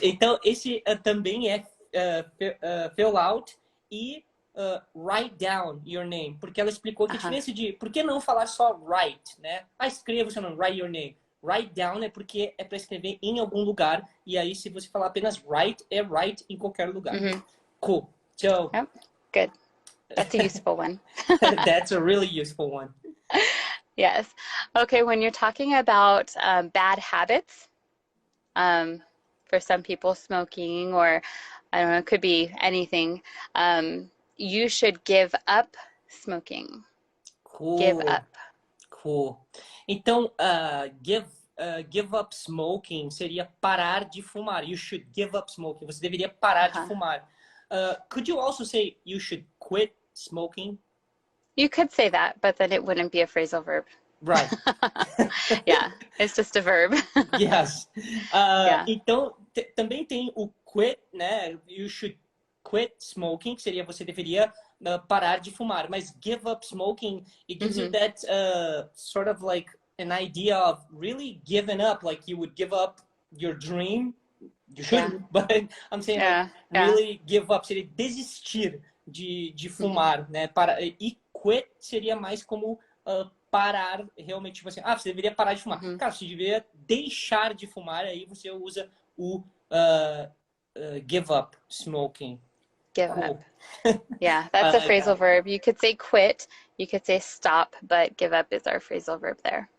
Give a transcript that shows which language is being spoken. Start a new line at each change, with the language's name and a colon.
Portuguese: Então, esse também é fill out e
English: write down your name,
Portuguese: porque ela explicou que a diferença de por que não falar só write, né? Escreva o seu nome,
English: write your name.
Portuguese: Write down é porque é para escrever em algum lugar, e aí se você falar apenas write, é write em qualquer lugar.
English: Cool. So, good. That's a useful one. That's a really useful one. Yes. Okay, when you're talking about bad habits, for some people smoking, or I don't know, it could be anything, you should give up smoking. Cool. Give up.
Portuguese: Cool. Então,
English: give up smoking
Portuguese: seria parar de fumar.
English: You should give up smoking.
Portuguese: Você deveria parar de fumar.
English: Could you also say you should quit smoking? You could say that, but then it wouldn't be a phrasal verb. Right. Yeah, it's just a verb. Yes.
Portuguese: Então, também tem o quit, né?
English: You should quit smoking,
Portuguese: que seria você deveria parar de fumar.
English: Mas give up smoking, it gives you that sort of like an idea of really giving up, like you would give up your dream. You shouldn't, but I'm saying really give up,
Portuguese: seria desistir de fumar, né? E quit seria mais como parar, realmente, tipo assim, você deveria parar de fumar. Cara, você deveria deixar de fumar, aí você usa o
English: give up smoking. Give up. Yeah, that's a phrasal verb. You could say quit, you could say stop, but give up is our phrasal verb there.